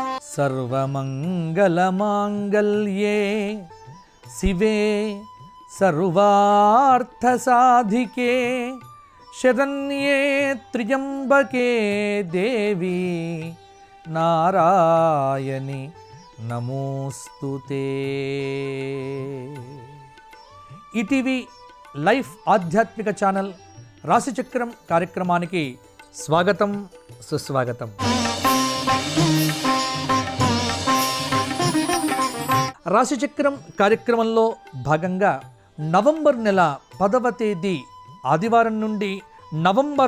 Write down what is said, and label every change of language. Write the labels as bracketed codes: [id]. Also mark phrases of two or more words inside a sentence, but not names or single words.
[sa] सर्वमंगलमांगल्ये शिवे सर्वार्थसाधिके शरण्ये त्र्यंबके देवी नारायणि नमोस्तुते। [te] ఈటీవీ లైఫ్ ఆధ్యాత్మిక ఛానల్ రాశిచక్రం కార్యక్రమానికి స్వాగతం సుస్వాగతం। రాశిచక్రం కార్యక్రమంలో భాగంగా నవంబర్ నెల 10వ తేదీ ఆదివారం నుండి నవంబర్